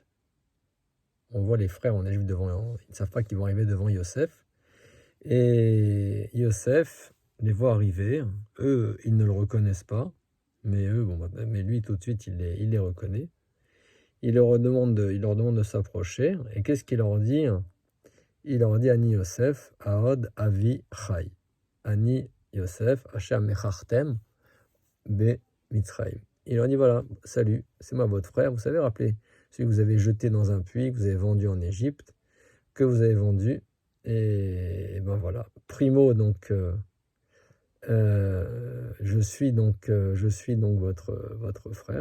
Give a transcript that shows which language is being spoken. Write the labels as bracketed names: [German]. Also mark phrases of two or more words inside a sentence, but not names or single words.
[French] On voit les frères en Égypte ils ne savent pas qu'ils vont arriver devant Yosef. Et Yosef les voit arriver. Eux, ils ne le reconnaissent pas, mais mais lui tout de suite il les reconnaît. Il leur demande de s'approcher. Et qu'est-ce qu'il leur dit? [Hebrew] Il leur dit אני יוסף, העוד אבי חי. אני יוסף, אשר מכרתם במצרים. [French] Il leur dit voilà, salut, c'est moi votre frère. Vous savez, rappelez, celui que vous avez jeté dans un puits, que vous avez vendu en Égypte, que vous avez vendu. Et ben voilà. Primo, donc, je suis donc votre frère.